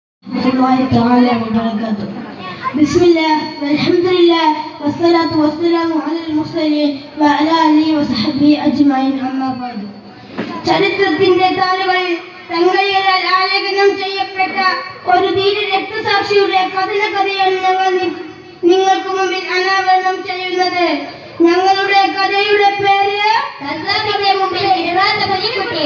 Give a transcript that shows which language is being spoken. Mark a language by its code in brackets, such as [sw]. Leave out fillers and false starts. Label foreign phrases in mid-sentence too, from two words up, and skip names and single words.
[ar] الله تعالى وبركاته. بسم الله والحمد لله والصلاة والسلام على المرسلين وعلى آله وصحبه أجمعين أما بعد. [ml] ചരിത്രത്തിന്റെ താളുകളിൽ തങ്ങളിലാൽ ആലേഖനം ചെയ്യപ്പെട്ട ഒരു ധീര രക്തസാക്ഷിയുടെ കഥയാണ് ഞങ്ങൾ നിങ്ങൾക്ക് മുമ്പിൽ അനാവരണം ചെയ്യുന്നത്. ഞങ്ങളുടെ കഥയുടെ പേര് കസാബിന്റെ മുമ്പിൽ ഇടറാത്ത പുലിക്കുട്ടി.